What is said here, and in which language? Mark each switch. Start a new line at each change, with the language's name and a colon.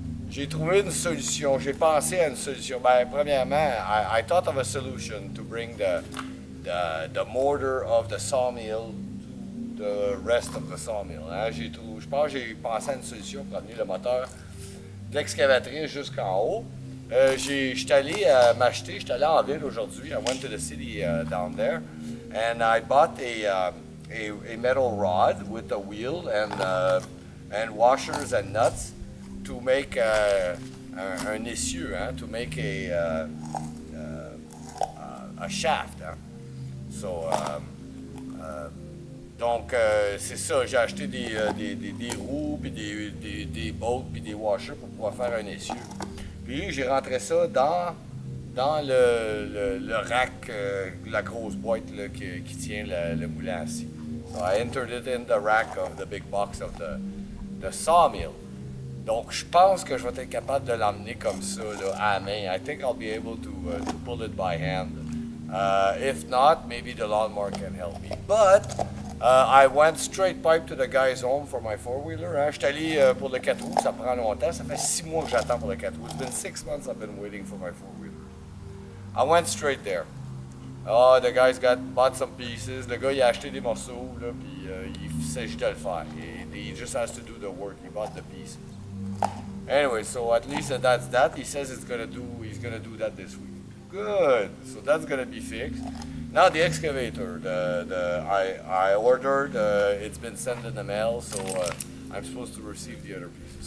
French: J'ai trouvé une solution. J'ai pensé à une solution. Ben, premièrement,
English: I thought of a solution to bring the mortar of the sawmill to the rest of the sawmill.
French: Hein? Je pense que j'ai pensé à une solution pour amener le moteur de l'excavatrice jusqu'en haut. J'étais allé m'acheter, j'étais allé en ville aujourd'hui.
English: I went to the city down there, and I bought a metal rod with a wheel and washers and nuts to make
French: un essieu, hein,
English: to make a shaft.
French: Hein. So, donc, c'est ça, j'ai acheté des roues, puis des bolts, puis des washers pour pouvoir faire un essieu. Puis j'ai rentré ça dans le rack, la grosse boîte là, qui tient le moulin à scie.
English: So I entered it in the rack of the big box of the sawmill.
French: Donc je pense que je vais être capable de l'emmener comme ça là, à la main.
English: I think I'll be able to pull it by hand. If not, maybe the lawnmower can help me. But I went straight pipe to the guy's home for my four-wheeler.
French: Hein. Je suis allé pour le 4 roues, ça prend longtemps. Ça fait 6 mois que j'attends pour le 4 roues.
English: It's been 6 months I've been waiting for my four-wheeler. I went straight there. Oh, the guy's bought some pieces.
French: Le gars, il a acheté des morceaux, là, puis il s'agit de le faire.
English: He just has to do the work. He bought the pieces. Anyway, so at least that's that. He says he's gonna do that this week. Good. So that's gonna be fixed. Now the excavator, I ordered. It's been sent in the mail, so I'm supposed to receive the other pieces.